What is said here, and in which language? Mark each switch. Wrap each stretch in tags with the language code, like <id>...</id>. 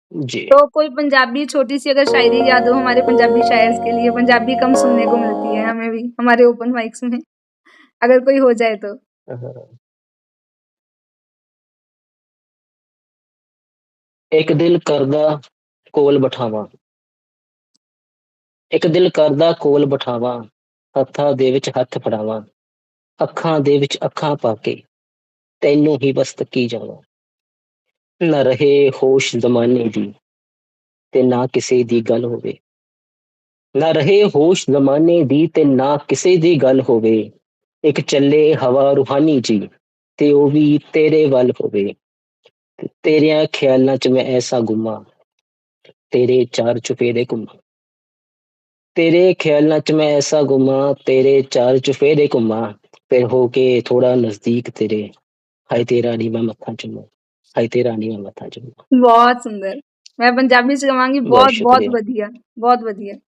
<hi>जी। तो कोई पंजाबी छोटी-सी अगर शायरी याद हो हमारे पंजाबी शायर्स के लिए, पंजाबी कम सुनने को मिलती है हमें भी, हमारे ओपन माइक्स में, अगर कोई हो जाए तो?</hi> <pa>एक दिल करदा कोल बिठावां, ਇੱਕ ਦਿਲ ਕਰਦਾ ਕੋਲ ਬਿਠਾਵਾਂ, ਹੱਥਾਂ ਦੇ ਵਿੱਚ ਹੱਥ ਫੜਾਵਾਂ, ਅੱਖਾਂ ਦੇ ਵਿੱਚ ਅੱਖਾਂ ਪਾ ਕੇ ਤੈਨੂੰ ਹੀ ਬਸ ਤੱਕੀ ਜਾਵਾਂ। ਨਾ ਰਹੇ ਹੋਸ਼ ਜ਼ਮਾਨੇ ਦੀ ਤੇ ਨਾ ਕਿਸੇ ਦੀ ਗੱਲ ਹੋਵੇ, ਨਾ ਰਹੇ ਹੋਸ਼ ਜ਼ਮਾਨੇ ਦੀ ਤੇ ਨਾ ਕਿਸੇ ਦੀ ਗੱਲ ਹੋਵੇ, ਇੱਕ ਚੱਲੇ ਹਵਾ ਰੂਹਾਨੀ ਜੀ ਤੇ ਉਹ ਵੀ ਤੇਰੇ ਵੱਲ ਹੋਵੇ, ਤੇਰਿਆਂ ਖਿਆਲਾਂ 'ਚ ਮੈਂ ਐਸਾ ਗੁੰਮਾਂ, ਤੇਰੇ ਚਾਰ ਚੁਫੇਰੇ ਘੁੰਮਾਂ। तेरे ख्यालां च मैं ऐसा गुमा, तेरे चार चुफेरे घुमा, फिर होके थोड़ा नज़दीक तेरे, हाय तेरा नी मैं मत्था चूमा, हाय तेरा नी मैं मत्था चूमा।</pa> <hi>बहुत सुंदर।</hi> <pa>मैं पंजाबी च कवांगी</pa> <hi>बहुत बहुत-बहुत शुक्रिया।</hi> <pa>वधिया, बहुत वधिया।</pa>